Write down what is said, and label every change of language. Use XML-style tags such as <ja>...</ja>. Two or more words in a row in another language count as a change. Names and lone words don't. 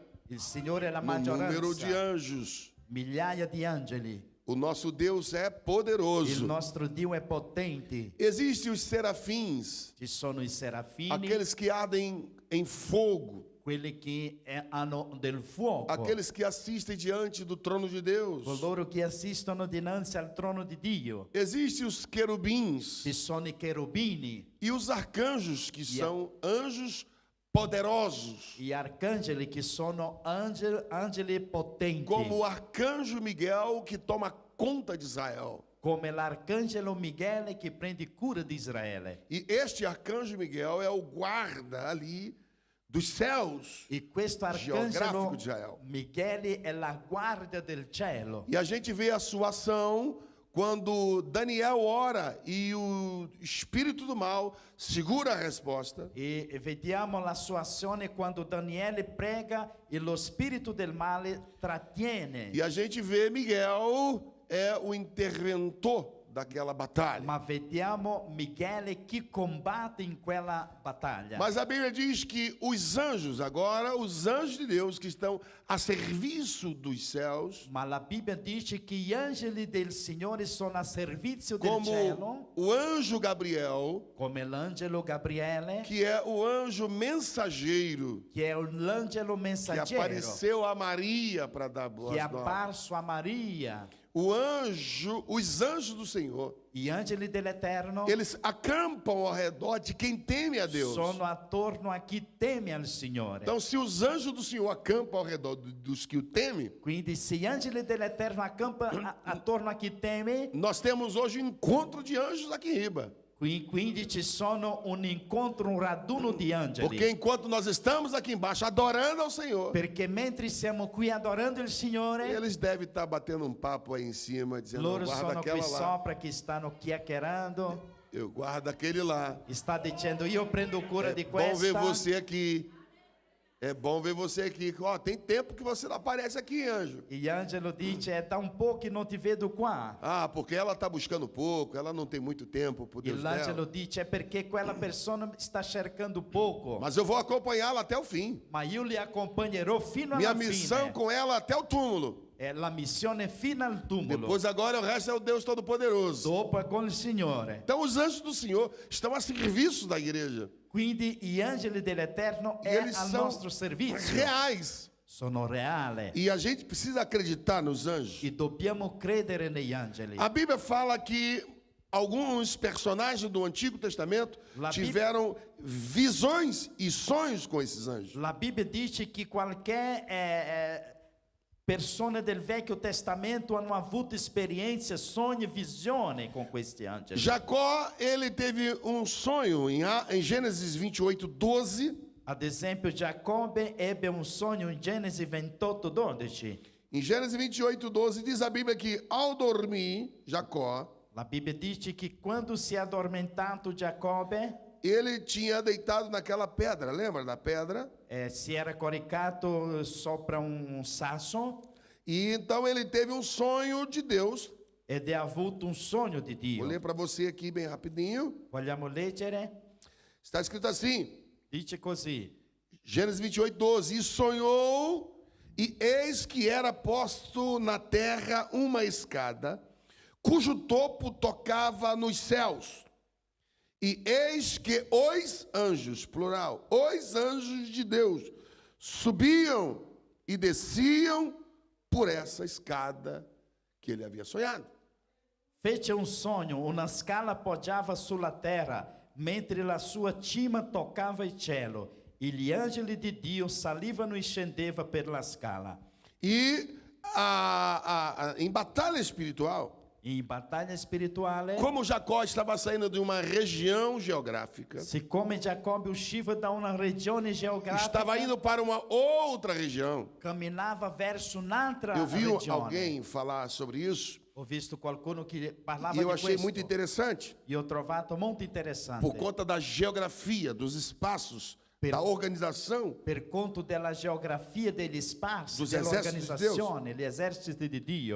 <it>Il Signore è la</it> <pt>no número de</pt> <it>maggioranza,</it> <pt>anjos.</pt> <it>migliaia di angeli.</it> <pt>O nosso Deus é</pt> <it>Il</it> <pt>poderoso.</pt> <it>nostro Dio è potente.</it> <pt>Existem os serafins,</pt> <it>Ci sono i serafini,</it> <pt>aqueles que ardem em fogo,</pt> <it>quelli che hanno del fuoco,</it> <pt>aqueles que assistem diante do trono de Deus.</pt> <it>coloro che assistono dinanzi al trono di Dio.</it> <pt>Existem os querubins</pt> <it>Ci sono i cherubini,</it> <pt>e os arcanjos, que Yeah. são anjos poderosos,</pt> <it>gli arcangeli che sono angeli potenti,</it> <pt>como o arcanjo Miguel que toma conta de Israel.</pt> <it>come l'arcangelo Michele che prende cura di Israele.</it> <pt>E este arcanjo Miguel é o guarda ali dos céus.</pt> <it>E questo</it> <pt>Geográfico</pt> <it>arcangelo</it> <pt>de Israel.</pt> <it>Michele è la guardia del cielo.</it> <pt>E a gente vê a sua ação quando Daniel ora e o espírito do mal segura a resposta.</pt> <it>E vediamo la sua azione quando Daniele prega e lo spirito del male trattiene.</it> <pt>E a gente vê Miguel é o interventor daquela batalha.</pt> <it>Ma vediamo Michele che combatte in quella battaglia.</it> <pt>Mas a Bíblia diz que os anjos, agora, os anjos de Deus que estão a serviço dos céus,</pt> <it>Ma la Bibbia dice che gli angeli del Signore sono a servizio del</it> <pt>como</pt> <it>cielo,</it> <pt>o anjo Gabriel,</pt> <it>come l'angelo Gabriele,</it> <pt>que é o anjo mensageiro,</pt> <it>che è l'angelo</it> <pt>que</pt> <it>messaggero,</it> <pt>apareceu a Maria para dar boas</pt> <it>che è</it> <pt>novas.</pt> <it>apparso a Maria.</it> <pt>O anjo, os anjos do Senhor,</pt> <it>Gli angeli dell'Eterno</it> <pt>eles acampam ao redor de quem teme a Deus.</pt> <it>sono attorno a chi teme al Signore.</it> <pt>Então, se os anjos do Senhor acampam ao redor dos que o temem,</pt> <it>Quindi se gli angeli dell'Eterno accampano attorno a chi teme,</it> <pt>nós temos hoje um encontro de anjos aqui em Riba.</pt> <it>quindi ci sono un incontro, un raduno di angeli.</it> <pt>Porque enquanto nós estamos aqui embaixo adorando ao Senhor,</pt> <it>Perché mentre siamo qui adorando il Signore,</it> <pt>eles devem estar batendo um papo aí em cima, dizendo,</pt> <it>loro guarda sono qui</it> <pt>aquela lá,</pt> <it>sopra che stanno chiacchierando,</it> <pt>eu guardo aquele lá.</pt> <it>sta dicendo io prendo cura di</it> <pt>Bom ver</pt> <it>questa.</it> <pt>você aqui. É bom ver você aqui. Ó, tem tempo que você não aparece aqui, anjo.</pt> <it>E angelo dice è da un po' che non ti vedo qua.</it> <pt>Ah, porque ela está buscando pouco, ela não tem muito tempo por</pt> <it>E</it> <pt>Deus</pt> <it>l'angelo</it> <pt>dela.</pt> <it>dice è perché quella persona sta cercando poco,</it> <pt>Mas eu vou acompanhá-la até o fim.</pt> <it>ma io li accompagnerò fino</it> <pt>Minha</pt> <it>alla</it> <pt>missão</pt> <it>fine.</it> <pt>com ela até o túmulo.</pt> <it>È la missione fino al tumulo.</it> <pt>Depois agora o resto é o Deus Todo-Poderoso.</pt> <it>Dopo è con il Signore.</it> <pt>Então os anjos do Senhor estão a serviço da igreja.</pt> <it>Quindi gli angeli dell'Eterno</it> <pt>E</pt> <it>è</it> <pt>eles</pt> <it>al</it> <pt>são</pt> <it>nostro servizio.</it> <pt>reais.</pt> <it>Sono reale.</it> <pt>E a gente precisa acreditar nos anjos.</pt> <it>E dobbiamo credere negli angeli.</it> <pt>A Bíblia fala que alguns personagens do Antigo Testamento</pt> <it>La Bíblia-</it> <pt>tiveram visões e sonhos com esses anjos.</pt> <it>La Bibbia dice che qualche persone del Vecchio Testamento hanno avuto esperienze, sogni, visioni con questi angeli.</it> <pt>Jacó, ele teve um sonho em Gênesis 28:12.</pt> <it>Ad esempio Giacobbe ebbe un sogno in Genesi 28:12.</it> <pt>Em Gênesis 28:12 diz a Bíblia que ao dormir Jacó,</pt> <it>La Bibbia dice che quando si è addormentato Giacobbe,</it> <pt>ele tinha deitado naquela pedra, lembra da pedra?</pt> <it>si era coricato sopra un sasso</it> <pt>E então ele teve um sonho de Deus.</pt> <it>ed ha avuto un sogno di</it> <pt>Vou ler</pt> <it>Dio.</it> <pt>para você aqui bem rapidinho.</pt> <it>Vogliamo leggere?</it> <pt>Está escrito assim,</pt> <it>Dice così:</it> <pt>Gênesis 28:12, e sonhou, e eis que era posto na terra uma escada, cujo topo tocava nos céus. E eis que os anjos, plural, os anjos de Deus, subiam e desciam por essa escada que ele havia sonhado.</pt> <it>fece un sogno, una scala poggiava sulla terra, mentre la sua cima toccava il cielo, e gli angeli di Dio salivano e scendeva per la scala.</it> <pt>E em batalha espiritual,</pt> <it>In battaglia spirituale,</it> <pt>como Jacó estava saindo de uma região geográfica,</pt> <it>siccome Giacobbe usciva da una regione geografica,</it> <pt>estava indo para uma outra região.</pt> <it>camminava verso un'altra</it> <pt>Eu vi</pt> <it>regione.</it> <pt>alguém falar sobre isso</pt> <it>Ho visto qualcuno che parlava</it> <pt>e eu</pt> <it>di</it> <pt>achei</pt> <it>questo</it> <pt>muito interessante,</pt> <it>e ho trovato molto interessante.</it> <pt>por conta da geografia, dos espaços, da organização.</pt> <it>Per conto della geografia degli spazi, Dos eserciti di dell'organizzazione, gli eserciti di Dio,</it>